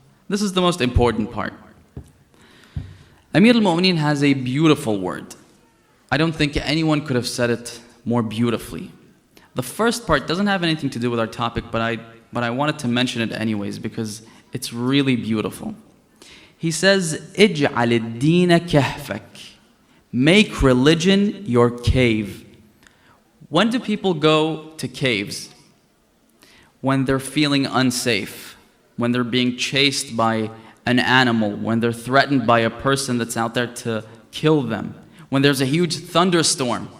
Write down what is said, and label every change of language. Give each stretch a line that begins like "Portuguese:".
English: This is the most important part. Amir al-Mu'mineen has a beautiful word. I don't think anyone could have said it more beautifully. The first part doesn't have anything to do with our topic, but I wanted to mention it anyways because it's really beautiful.
Arabic: He says, اجعل الدين كهفك.
English: Make religion your cave. When do people go to caves? When they're feeling unsafe, when they're being chased by an animal, when they're threatened by a person that's out there to kill them, when there's a huge thunderstorm.